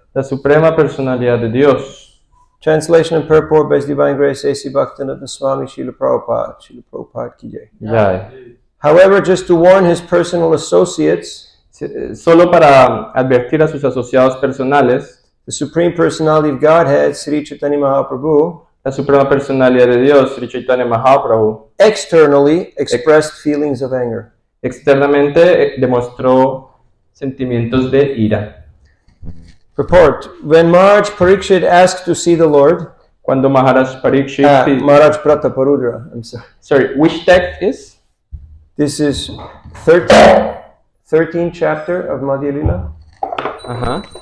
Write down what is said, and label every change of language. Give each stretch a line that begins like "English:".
Spanish: la suprema personalidad de Dios.
English: Translation and purport by His Divine Grace A.C. Bhaktivinoda Swami Srila Prabhupada.
Sanskrit: Srila Prabhupada ki jai. Jai.
English: However, just to warn His personal associates,
Spanish: Solo para advertir a sus asociados personales,
English: the Supreme Personality of Godhead, Sri Chaitanya Mahaprabhu,
Spanish: la suprema personalidad de Dios, Sri Chaitanya Mahaprabhu,
English: externally expressed feelings of anger.
Spanish: externamente demostró sentimientos de ira.
English: Purport. When Maharaj Parikshit asked to see the Lord,
Spanish: Cuando Maharaj Parikshit...
English: Maharaj Prataparudra, I'm sorry. Which text is? This is 13th chapter of Madhya Lila.